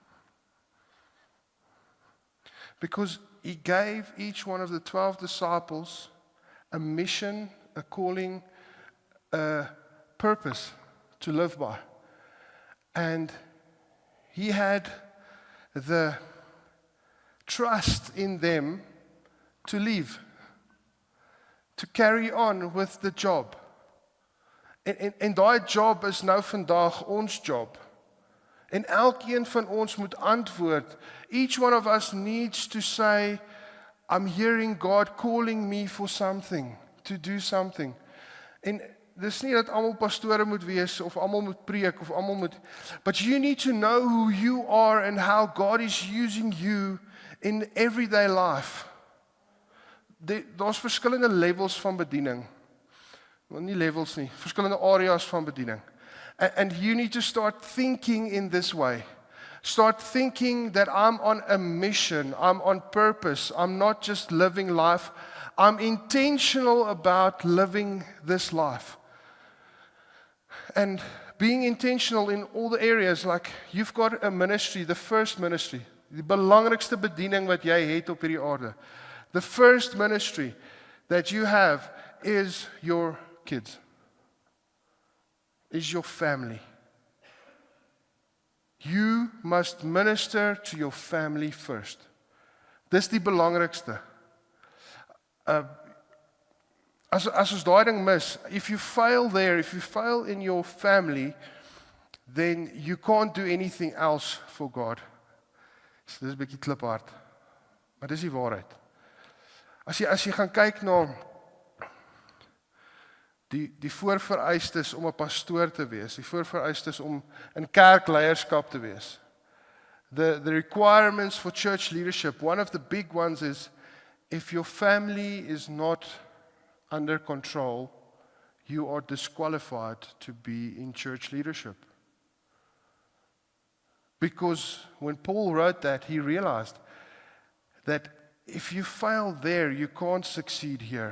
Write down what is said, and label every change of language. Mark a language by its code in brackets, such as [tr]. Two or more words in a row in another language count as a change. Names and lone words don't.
[en] Because he gave each one of the 12 disciples a mission, a calling, a purpose to live by. And he had the trust in them to leave, to carry on with the job. [af] En daai job is nou vandag ons job. En elkeen van ons moet antwoord. [en] Each one of us needs to say, I'm hearing God calling me for something, to do something. [af] En dis nie dat almal pastore moet wees, of almal moet preek, of almal moet... [en] But you need to know who you are and how God is using you in everyday life. [af] Daar's verskillende levels van bediening. Wel nie levels nie, verskillende areas van bediening. [en] And you need to start thinking in this way. Start thinking that I'm on a mission, I'm on purpose, I'm not just living life, I'm intentional about living this life. And being intentional in all the areas, like you've got a ministry, the first ministry, [af] die belangrikste bediening wat jy het op hierdie aarde. [en] The first ministry that you have is your kids, is your family. You must minister to your family first. [af] Dis die belangrikste. As ons daai ding mis, [en] if you fail there, if you fail in your family, then you can't do anything else for God. [af] So dis 'n bietjie kliphard. Maar dis die waarheid. As jy gaan kyk na die voorvereistes om 'n pastoor te wees, die voorvereistes om in kerkleierskap te wees. [en] The requirements for church leadership, one of the big ones is, if your family is not under control, you are disqualified to be in church leadership. Because when Paul wrote that, he realized that if you fail there, you can't succeed here.